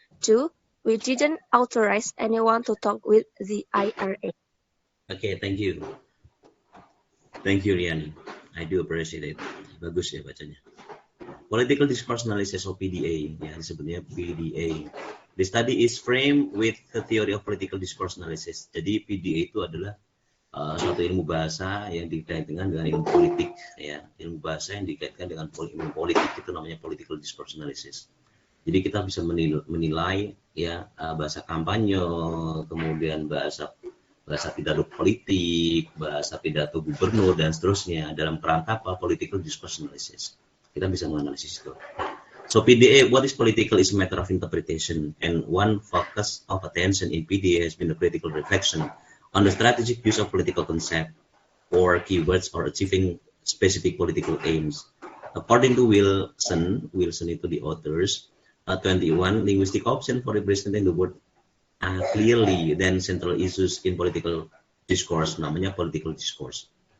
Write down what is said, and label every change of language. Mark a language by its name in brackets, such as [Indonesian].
[English] Two, we didn't authorize anyone to talk with the IRA. Okay, thank you. Thank you, Riani. I do appreciate it. [Indonesian] Bagus ya bacanya. [English] Political Discourse Analysis, or PDA, [Indonesian] ya disebutnya PDA. [English] The study is framed with the theory of political discourse analysis. [Indonesian] Jadi PDA itu adalah suatu ilmu bahasa yang dikaitkan dengan ilmu politik, ya. Ilmu bahasa yang dikaitkan dengan ilmu politik itu namanya political discourse analysis. Jadi kita bisa menilai ya bahasa kampanye, kemudian bahasa pidato politik, bahasa pidato gubernur dan seterusnya dalam kerangka apa political discourse analysis. Kita bisa menganalisis itu. [English] So PDA, what is political is a matter of interpretation, and one focus of attention in PDA has been the critical reflection on the strategic use of political concept or keywords for achieving specific political aims. According to Wilson itu the authors, 21 linguistic option for representing the word clearly then central issues in political discourse, namanya political discourse.